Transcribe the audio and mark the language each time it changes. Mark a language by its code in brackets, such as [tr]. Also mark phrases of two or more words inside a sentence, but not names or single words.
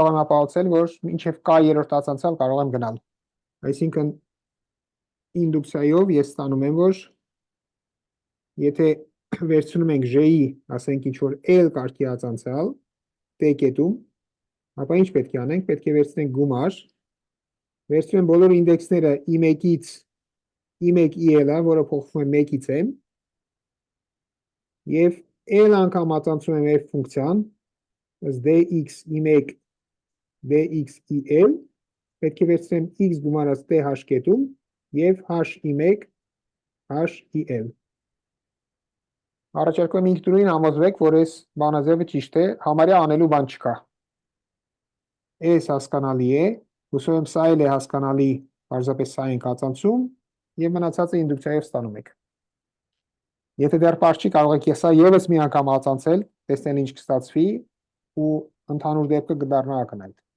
[hy] եմ ապահովել, որ մինչև k երրորդ տածանցյալ կարող եմ գնալ։ Այսինքն ինդուկցիայով ես ստանում եմ, որ եթե վերցնում ենք j-ի, ասենք ինչ որ l կարգի տածանցյալ t կետում, ապա ինչ պետք է անենք, պետք է վերցնենք գումար, վերցնեմ բոլոր ինդեքսները i1-ից i1 i-ը, որը փոխվում է 1-ից m, եւ l անգամ ածանցում եմ f ֆունկցիան, dx i1 dx il, պետք է վերցնեմ x գումարած th կետում եւ h i1 h il։ Առաջարկում եմ ինքնուրույն համոզվեք, որ այս բանաձևը ճիշտ է, համարյա անելու բան չկա։ Այս հասկանալի է, հուսով եմ սա էլ է հասկանալի, պարզապես սա ենք ածանցում եւ մնացածը ինդուկցիայով ստանում եք։ Եթե դեռ պարզ չի, կարող եք սա եւս մի անգամ ածանցել, տեսնել ինչ կստացվի ու ընդհանուր դեպքը կդառնա ակնհայտ։